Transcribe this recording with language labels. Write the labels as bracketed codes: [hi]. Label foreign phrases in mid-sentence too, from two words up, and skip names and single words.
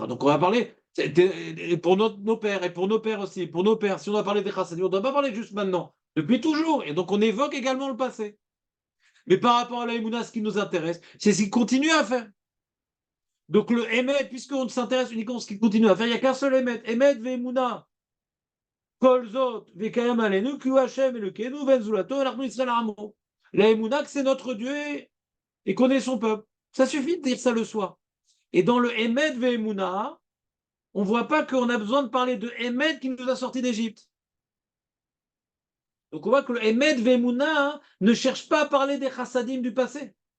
[fr] Donc on va parler pour nos pères et pour nos pères aussi, pour nos pères. Si on doit parler des chassadim, on ne doit pas parler juste maintenant, depuis toujours. Et donc on évoque également le passé. Mais par rapport à la Emouna, ce qui nous intéresse, c'est ce qu'il continue à faire. Donc le Emet, puisqu'on s'intéresse uniquement à ce qu'il continue à faire, il n'y a qu'un seul Emet. Emet ve'Emouna. [he] כל זאת וקיים עלינו כי הוא ה' אלוקינו ואין זולתו ואנחנו ישראל עמו. [fr] La Emouna, que c'est notre Dieu et qu'on est son peuple. Ça suffit de dire ça le soir. Et dans le Emet ve'Emouna, on ne voit pas qu'on a besoin de parler de Emet qui nous a sortis d'Égypte. Donc on voit que le Emet ve'Emouna ne cherche pas à parler des chassadim du passé.